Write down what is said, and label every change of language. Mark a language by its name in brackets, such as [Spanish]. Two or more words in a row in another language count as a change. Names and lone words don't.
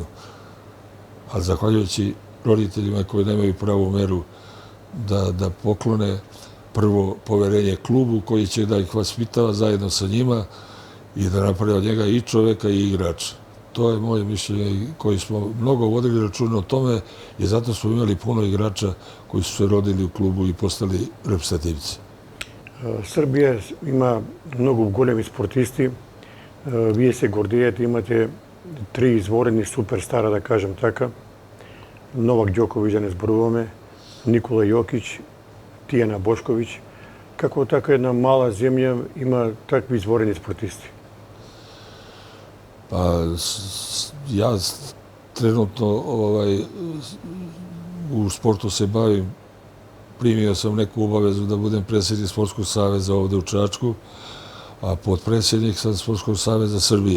[Serbian] Ali zahvaljujući roditeljima koji nemaju pravu meru da poklone prvo poverenje klubu koji će da ih vaspitava zajedno sa njima i da napravi od njega i čoveka i igrača. To je moje mišljenje koji smo mnogo vodili računa o tome i zato smo imali puno igrača koji su se rodili u klubu i postali reprezentativci. Srbija ima mnogo [Macedonian] големи спортисти. Вие се гордеете, имате 3 изворени суперстара, да кажем така. Новак Ѓоковиќ, да не зборуваме, Никола Јокиć, Тијана Бошковиć. Како така една мала земја има такви изворени спортисти? [Serbian] Pa ja trenutno u sportu se bavim, primio sam neku obavezu da budem predsjednik Sportskog saveza ovde u Čačku, a potpredsjednik sam Sportskog saveza Srbije.